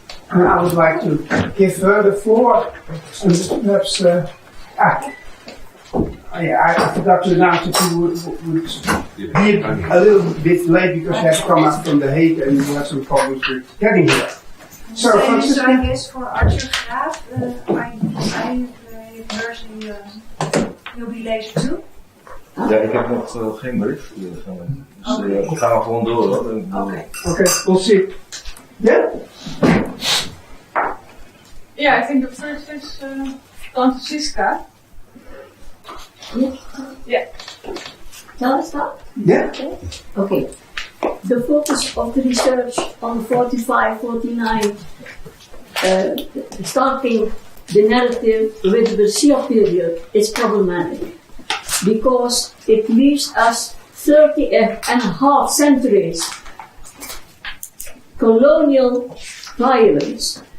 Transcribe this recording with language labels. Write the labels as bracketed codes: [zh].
[en] And I would like to give her the floor, and perhaps, I forgot to announce that you would be a little bit late because you have come up from The Hague and you had some problems with getting here. So, Dus I guess for Arthur Graaf, I version you'll be late too. [nl] Ja, ik heb nog geen bericht. Dus gaan we gewoon door hoor. [en] Okay. Okay, we'll see. Yeah? Yeah, I think the first is Francisca. Yeah. Shall I start? Yeah. Okay. The focus of the research on 45, 49, starting the narrative with the Bercia period is problematic because it leaves us 30 and a half centuries colonial violence.